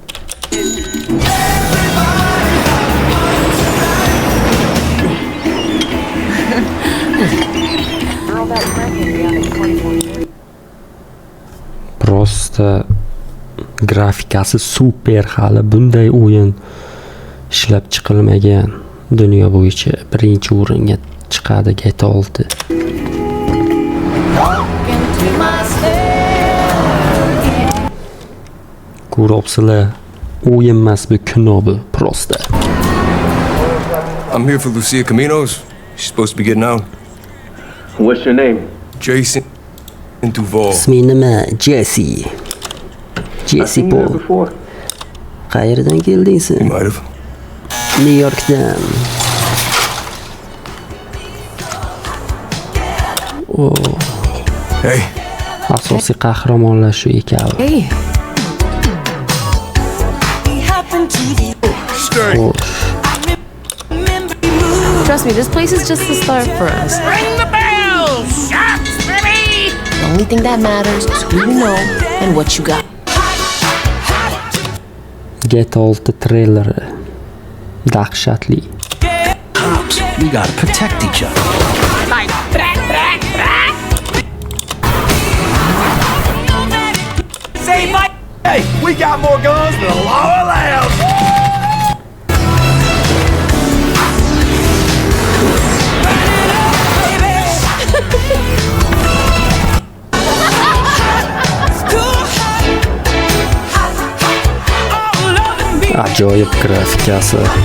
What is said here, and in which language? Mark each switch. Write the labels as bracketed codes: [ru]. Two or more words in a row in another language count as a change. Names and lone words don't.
[uz] Prosta grafikasi super, hali bunday o'yin ishlab chiqilmagan. Dunyo bo'yicha birinchi o'ringa chiqadi GTA 6. Ko'ryapsizlar, o'yin emas bu, kino bu prosta. [en] I'm here for Lucia Caminos. She's supposed to be getting out. What's your name? Jason Duval. [uz] Ismi nima? [en] Jesse. Jesse Paul. Before? [uz] Qayerdan kelding sen? [en] You might have. [uz] New Yorkdan. Oh, [en] Hey, [uz] asosiy qahramonlar shu ekan. [en] Hey, stay. [uz] Xo'sh. [en] trust me, this place is just the start for us. Ring the bell, shots, baby. The only thing that matters is who you know and what you got. [uz] GTA 6 treyleri dahshatli. [en] We gotta protect each other. Hey, we got more guns than the law allows. [uz] Ajoyib grafikasi.